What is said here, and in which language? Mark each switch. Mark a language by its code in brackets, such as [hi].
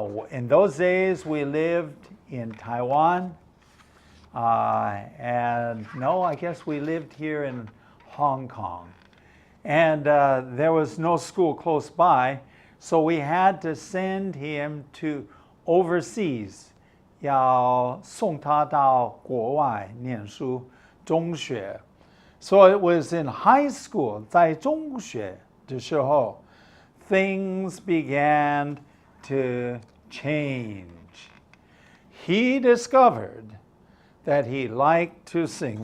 [en] In those days, we lived in Taiwan. And no, I guess we lived here in Hong Kong. And there was no school close by, so we had to send him to overseas. [zh] 要送他到国外念书，中学。 [en] So it was in high school, [zh] 在中学的时候 [en] things began to change. He discovered that he liked to sing.